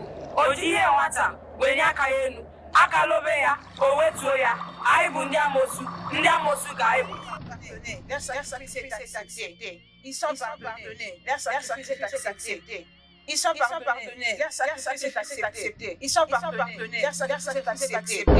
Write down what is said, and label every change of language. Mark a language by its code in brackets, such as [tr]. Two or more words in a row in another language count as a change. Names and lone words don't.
[ig] O ji ihe nwata wenye aka ya elu, aka lobe ya, o wetuo ya. Anyị bụ ndị amoosu ka anyị bụ. [fr] Leur sacrifice est accepté. Ils sont pardonnés. Leur sacrifice est accepté. Ils sont pardonnés. Leur sacrifice est accepté. Ils sont pardonnés. Leur sacrifice est accepté.